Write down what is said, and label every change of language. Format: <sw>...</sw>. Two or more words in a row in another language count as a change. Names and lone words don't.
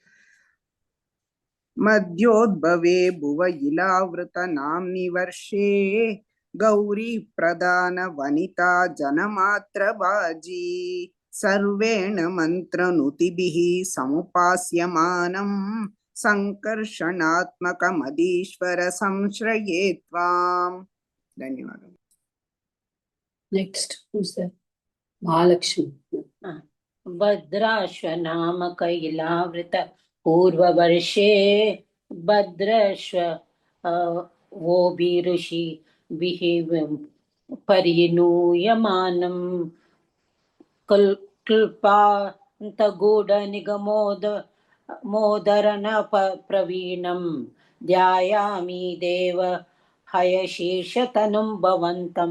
<sa>मध्योद्भवे भुव इलावृत नाम्नि वर्षे गौरी प्रधान वनिता जनमात्र भाजि शर्वेण मन्त्र नुतिभिः समुपास्यमानं सङ्कर्षणात्मक मधीश्वर संश्रये त्वाम्.</sa> <ta>தன்யவாதம்.</ta> <en>நெக்ஸ்ட் महालक्ष्मी.</en> <sa>भद्राश्व नामक इलावृत पूर्ववर्षे भद्राश्व वो ऋषि परिणूयमानं कल्पान्तगूढ निगमोद मोदरन प्रवीणं ध्यायामि देव हयशीर्षतनुं भवन्तं.</sa>